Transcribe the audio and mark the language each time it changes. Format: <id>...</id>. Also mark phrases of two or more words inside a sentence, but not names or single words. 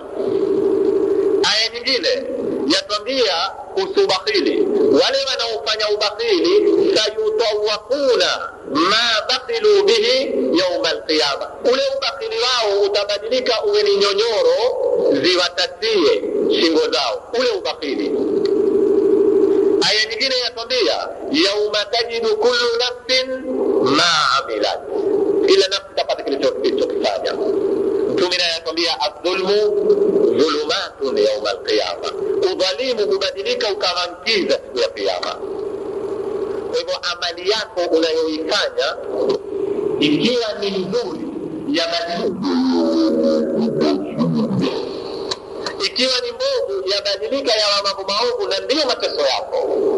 <sw>Aya nyingine yatwambia usubakhili, wale wanaofanya ubakhili</sw> <ar>سيطوقون ما بخلوا به يوم القيامة,</ar> <sw>ule ubakhili wao utabadilika uwe ni nyonyoro ziwatatie shingo zao, ule ubakhili. Aya nyingine yatwambia</sw> <ar>يوم تجد كل نفس ما عملت,</ar> <sw>ila nafsi tapata kilichokifanya. Mtume anatuambia</sw> <ar>الظلم ظلمات يوم القيامة,</ar> <sw>udhalimu hubadilika ukaangiza siku ya kiyama. Kwa hivyo amali yako unayoifanya ikiwa ni nzuri yabadilika, ikiwa ni mbovu yabadilika yawa mambo maovu, na ndio mateso yako.</sw>